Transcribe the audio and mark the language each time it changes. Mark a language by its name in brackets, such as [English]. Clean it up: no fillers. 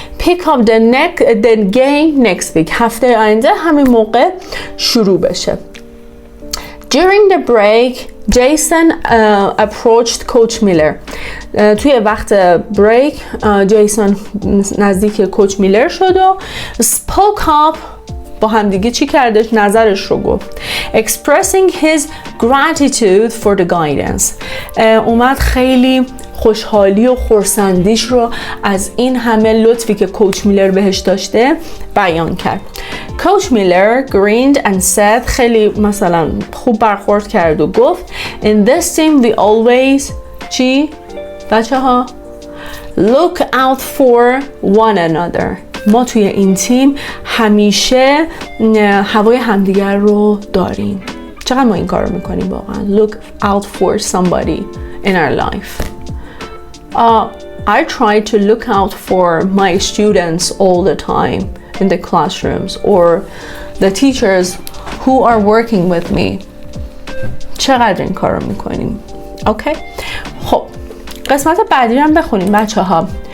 [English] pick up the game next week، [Persian] هفته آینده همین موقع شروع بشه. [English] During the break, Jason approached Coach Miller. [Persian] توی وقت بریک جیسون نزدیک کوچ میلر شد و [English] spoke up، [Persian] با همدیگه چی کردش؟ نظرش رو گفت. [English] expressing his gratitude for the guidance. [Persian] اومد خیلی خوشحالی و خرسندیش رو از این همه لطفی که کوچ میلر بهش داشته بیان کرد. کوچ میلر [English] grinned and said، [Persian] خیلی مثلا خوب برخورد کرد و گفت [English] in this team we always [Persian] چی؟ بچه ها؟ [English] look out for one another. [Persian] ما توی این تیم همیشه هوای همدیگر رو داریم. چقدر ما این کار رو میکنیم واقعا؟ [English] look out for somebody in our life. I try to look out for my students all the time in the classrooms or the teachers who are working with me. [Persian] چقدر این کار رو میکنیم؟ اوکی؟ خب قسمت بعدی هم بخونیم بچه ها.